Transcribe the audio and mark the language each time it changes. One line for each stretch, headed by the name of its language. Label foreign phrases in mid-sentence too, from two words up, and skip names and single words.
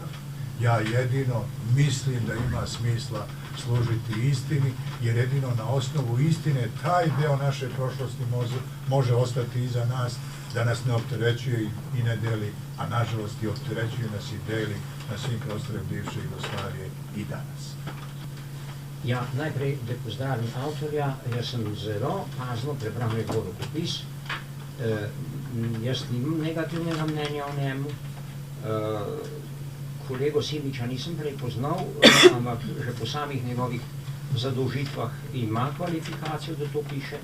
Serbian: Ja jedino mislim da ima smisla služiti istini, jer jedino na osnovu istine taj deo naše prošlosti može ostati iza nas, da nas ne opterećuje i ne deli, a nažalost i opterećuje nas i deli na svim prostorima bivše Jugoslavije i danas.
Slovenian: Ja, najprej, da pozdravim avtorja, jaz sem zelo pazno prebral njegov rokopis. Jaz nimam negativnega mnenja o njemu. Kolego Simiča nisem prej poznal, ampak že po samih njegovih zadolžitvah ima kvalifikacijo, da to piše.